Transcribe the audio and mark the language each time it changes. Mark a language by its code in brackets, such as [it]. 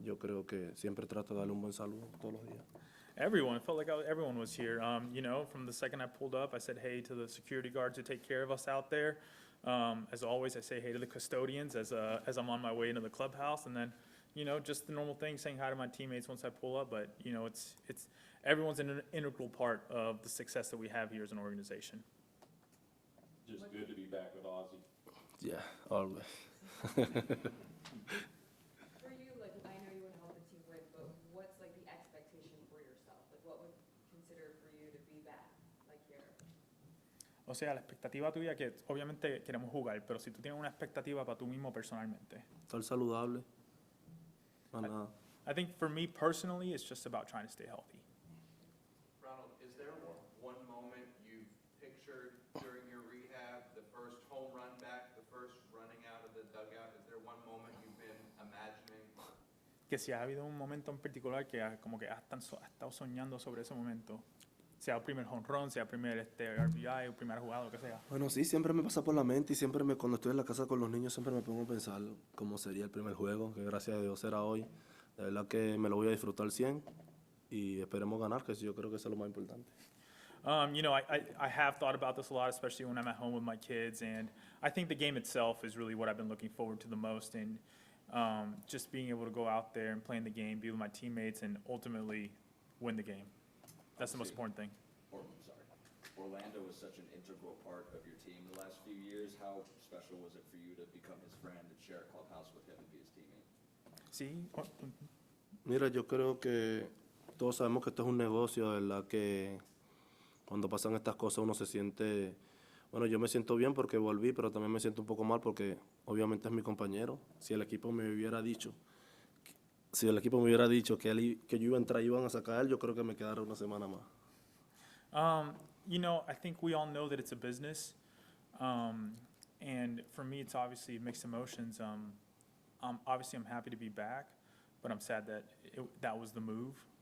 [es] Yo creo que siempre trato de darle un buen saludo todos los días. [en] Everyone, it felt like everyone was here. From the second I pulled up, I said hey to the security guards who take care of us out there. As always, I say hey to the custodians as I'm on my way into the clubhouse, and then, just the normal thing, saying hi to my teammates once I pull up. But it's everyone's an integral part of the success that we have here as an organization. Just good to be back with Ozzie. Yeah, always. For you, I know you want to help the team win, but what's the expectation for yourself? What would consider for you to be back, here? [es] O sea, la expectativa tuya, que obviamente queremos jugar, pero si tú tienes una expectativa para tú mismo personalmente. Estar saludable. Más nada. [en] I think for me personally, it's just about trying to stay healthy. Ronald, is there one moment you've pictured during your rehab, the first home run back, the first running out of the dugout? Is there one moment you've been imagining? [es] Que si ha habido un momento en particular que como que has estado soñando sobre ese momento, sea el primer home run, sea el primer RBI, o primera jugada, lo que sea. Bueno, sí, siempre me pasa por la mente y siempre cuando estoy en la casa con los niños siempre me pongo a pensar cómo sería el primer juego, que gracias a Dios será hoy. De verdad que me lo voy a disfrutar 100 y esperemos ganar, que yo creo que eso es lo más importante. [en] I have thought about this a lot, especially when I'm at home with my kids, and I think the game itself is really what I've been looking forward to the most, and just being able to go out there and play in the game, be with my teammates, and ultimately win the game. That's the most important thing. Orlando was such an integral part of your team the last few years. How special was it for you to become his friend and share a clubhouse with him and be his teammate? [es] Sí. Mira, yo creo que todos sabemos que esto es un negocio, de verdad que cuando pasan estas cosas uno se siente, bueno, yo me siento bien porque volví, pero también me siento un poco mal porque obviamente es mi compañero. Si el equipo me hubiera dicho que yo iba a entrar y iban a sacar a él, yo creo que me quedara una semana más. [en] I think we all know that it's a business, and for me, it's obviously mixed emotions. Obviously, I'm happy to be back, but I'm sad that that was the move.